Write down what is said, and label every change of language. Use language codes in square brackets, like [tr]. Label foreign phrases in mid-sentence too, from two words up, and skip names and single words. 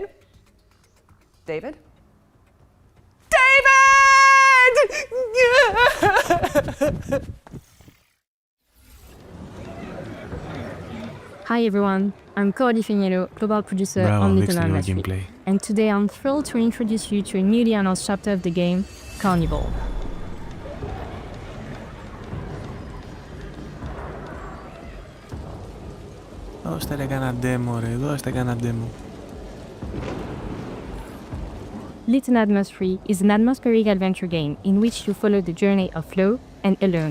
[en] David? David! Hi everyone, I'm Cordy Fignello, global producer on Little Nightmares 3. And today I'm thrilled to introduce you to a newly announced chapter of the game, Carnival. [el] Δώστε ρε κανένα demo ρε, δώστε κανένα demo. [en] Little Nightmares 3 is an atmospheric adventure game in which you follow the journey of Flo and Alone.